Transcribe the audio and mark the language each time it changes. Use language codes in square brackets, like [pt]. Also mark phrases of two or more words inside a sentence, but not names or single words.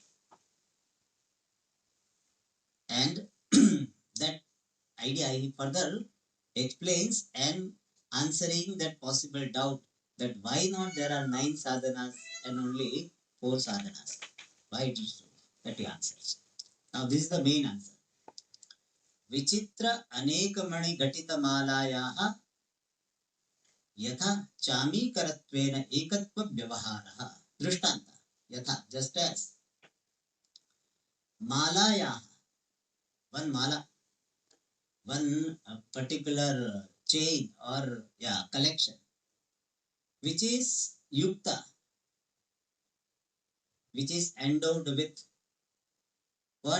[en] And that idea he further explains and answering that possible doubt that why not there are 9 sadhanas and only 4 sadhanas. Why it is so? That he answers. Now this is the main answer. [sa] Vichitra anekamani gatita malayaha yatha chamikarattvena ekatva vyavaharaha. Drishtanta. Yatha, [en] just as malayaha, one mala, one particular chain or collection, which is yukta, which is endowed with what?